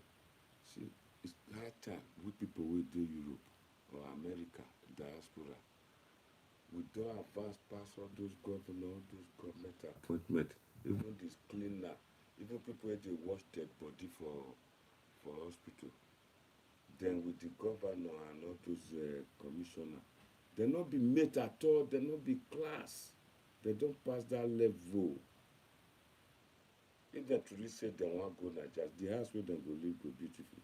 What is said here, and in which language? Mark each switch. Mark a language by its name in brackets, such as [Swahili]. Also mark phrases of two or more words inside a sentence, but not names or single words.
[Nigerian Pidgin] See, it's high time we people wey dey Europe or America, diaspora, we don advance pass all those governor, all those government appointment, even this cleaner, even people wey dey wash dead body for hospital. Then with the governor and all those commissioner, they not be mate at all, they not be class. They don't pass that level. If they truly say they want to go Nigeria, the house where they go live go beautiful.